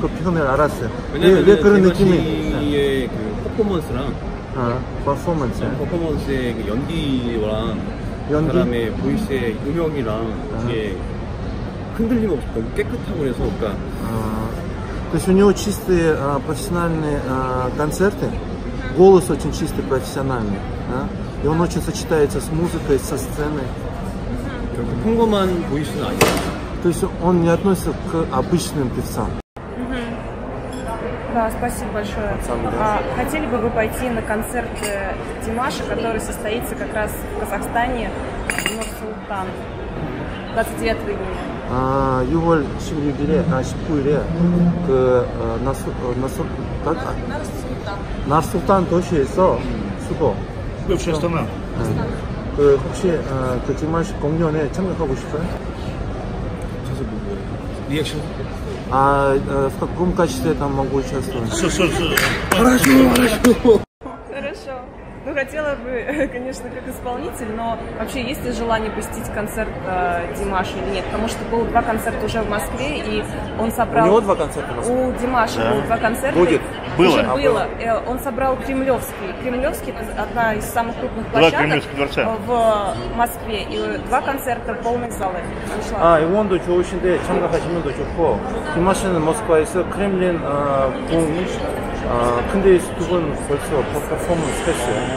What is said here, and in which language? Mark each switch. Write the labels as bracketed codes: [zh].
[ko] 그 표현을 알았어요. 왜냐면 왜 그런 느낌이? 디마시의 그 퍼포먼스랑 퍼포먼스의 그 연기랑 그 사람의 보이스의 음역이랑 이게 흔들림 없이 너무 깨끗하고 그래서 그러니까 [ru] То есть у него чистые профессиональные концерты, голос очень чистый, профессиональный, и он очень сочетается с музыкой, со сценой. [ko] 평범한 보이스는 아니에요. [ru] То есть он не относится к обычным певцам. Да, спасибо большое. Хотели бы вы пойти на концерт Димаша, который состоится как раз в Казахстане, Нур-Султан, 29 июня? 6월 16일에, 19일에 나르sultan 도시에서 수도. бывшая страна. [ko] 혹시 그 디마시 공연에 참석하고 싶어요? 리액션? [ru] В каком качестве там могу участвовать? хорошо. Хорошо. Ну, хотела бы, конечно, как исполнитель, но вообще есть ли желание посетить концерт Димаша или нет? Потому что было 2 концерта уже в Москве, и он собрал... У него 2 концерта в Москве? У Димаша было 2 концерта. Будет? Уже было. Он собрал Кремлевский. Кремлевский — это одна из самых крупных площадок в Москве. И 2 концерта, полные залы. [ko] 응원도 좋으신데 참가하시면 더 좋고, 디마시는 모스크바에서 크렘린 궁 근데 2분 벌써 퍼포먼스 했어요.